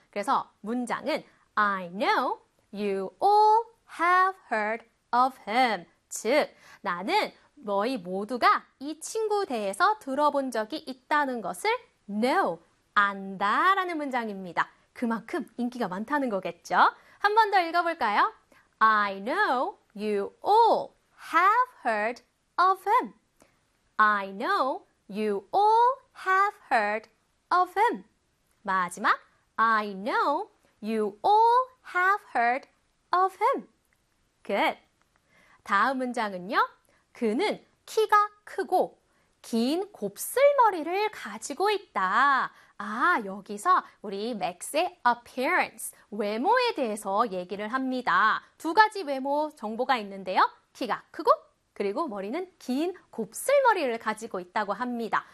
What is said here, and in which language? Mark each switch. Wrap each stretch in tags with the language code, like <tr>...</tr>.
<ko>그래서 문장은</ko> <en>I know you all have heard of him.</en> <ko>즉, 나는 너희 모두가 이 친구 대해서 들어본 적이 있다는 것을 know, 안다 라는 문장입니다. 그만큼 인기가 많다는 거겠죠. 한 번 더 읽어볼까요?</ko> <en>I know you all have heard of him. I know you all have heard of him.</en> <ko>마지막,</ko> <en>I know you all have heard of him.</en> <ko>Good. 다음 문장은요. 그는 키가 크고 긴 곱슬머리를 가지고 있다. 아, 여기서 우리 맥스의 appearance, 외모에 대해서 얘기를 합니다. 두 가지 외모 정보가 있는데요. 키가 크고 그리고 머리는 긴 곱슬머리를 가지고 있다고 합니다.</ko>